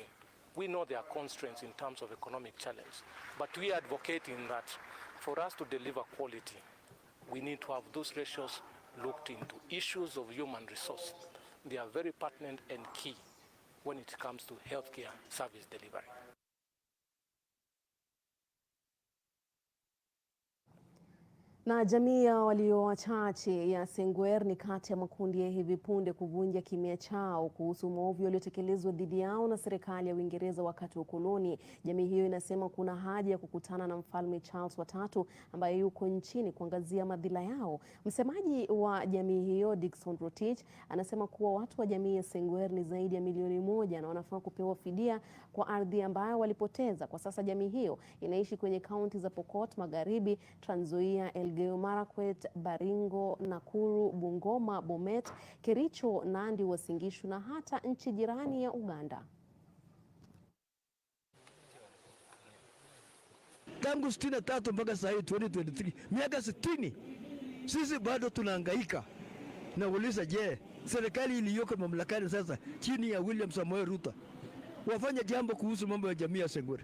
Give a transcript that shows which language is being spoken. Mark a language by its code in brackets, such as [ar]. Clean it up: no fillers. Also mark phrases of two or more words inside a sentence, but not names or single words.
[en] We know there are constraints in terms of economic challenge, but we are advocating that for us to deliver quality, we need to have those ratios looked into. Issues of human resource, they are very pertinent and key when it comes to healthcare service delivery. [sw] Na jamii ya walio wachache ya Sengwer ni kati ya makundi ya hivi punde kuvunja kimya chao kuhusu maovu yaliyotekelezwa dhidi yao na serikali ya Uingereza wakati wa ukoloni. Jamii hiyo inasema kuna haja ya kukutana na Mfalme Charles wa 3 ambaye yuko nchini kuangazia madhila yao. Msemaji wa jamii hiyo Dickson Rotich anasema kuwa watu wa jamii ya Sengwer ni zaidi ya milioni 1 na wanafaa kupewa fidia kwa ardhi ambayo walipoteza. Kwa sasa jamii hiyo inaishi kwenye kaunti za Pokot Magharibi, Trans Nzoia, Elgeyo Marakwet, Baringo, Nakuru, Bungoma, Bomet, Kericho, Nandi, Uasin Gishu na hata nchi jirani ya Uganda. Tangu 63 mpaka sasa hivi 2023, miaka 60, sisi bado tunahangaika. Nauliza, je, serikali iliyoko mamlakani sasa chini ya William Samoei Ruto wafanya jambo kuhusu mambo ya jamii ya Seng'ore?